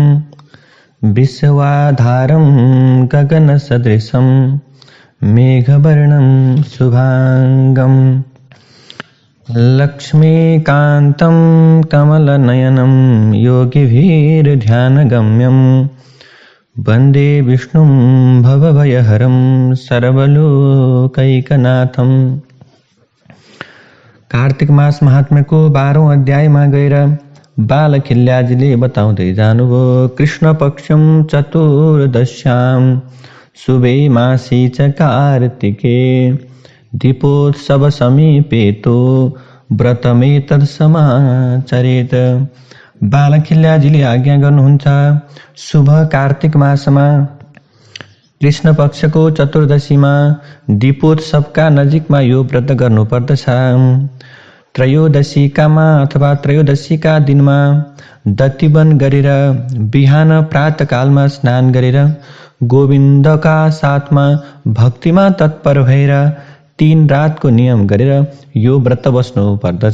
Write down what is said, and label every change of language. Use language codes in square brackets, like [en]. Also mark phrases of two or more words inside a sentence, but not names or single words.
[sa] विश्वाधारं गगनसदृशं मेघवर्णं शुभांगं लक्ष्मीकान्तं कमलनयनं योगिभिर्ध्यानगम्यं वन्दे विष्णुं भवभयहरं सर्वलोकैकनाथं। [ne] कार्तिक मास महात्म्यको 12औं अध्यायमा गएर बालखिल्याजीले बताउँदै जानुभयो। [sa] कृष्ण पक्षं चतुर्दश्यां शुभे मासी च कार्तिके दीपोत्सव समीपेतो व्रतमेतत् समाचरेत। [ne] बालखिल्याजीले आज्ञा गर्नुहुन्छ शुभ कार्तिक मासमा कृष्ण पक्षको चतुर्दशीमा दीपोत्सवका नजिकमा यो व्रत गर्नुपर्दछ। त्रयोदशीकामा अथवा त्रयोदशीका दिनमा दतिवन गरेर बिहान प्रातकालमा स्नान गरेर गोविन्दका साथमा भक्तिमा तत्पर भएर 3 रातको नियम गरेर यो व्रत बस्नु पर्दछ।